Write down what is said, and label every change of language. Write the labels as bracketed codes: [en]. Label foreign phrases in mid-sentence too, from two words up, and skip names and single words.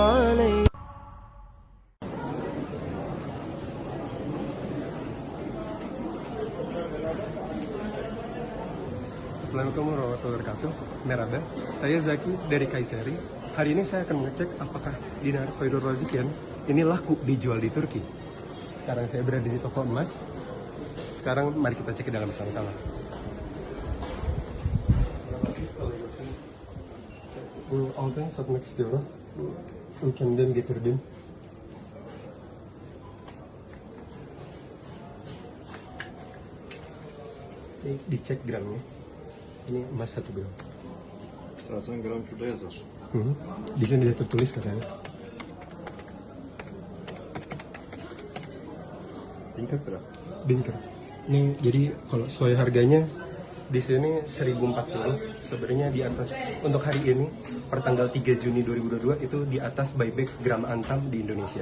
[ar] السلام عليكم ورحمة الله وبركاته. [id] Merhaba, saya Zaki dari Kayseri. Hari ini saya akan mengecek apakah dinar Khairul Razikian ini laku dijual di Turki. Sekarang saya berada di toko emas. Sekarang mari kita cek ke dalam sama-sama. [tr] Bu altın satmak istiyorum. Ülkemden getirdim. [id] Ini dicek gramnya. Ini emas 1 gram. [tr] Zaten gram şurada yazar. [id] Di sini dia tertulis katanya. Tingkat berapa? Binker. Ini jadi kalau sesuai harganya di sini 1040. Sebenarnya di atas untuk hari ini per tanggal 3 Juni 2022 itu di atas buyback gram antam di Indonesia.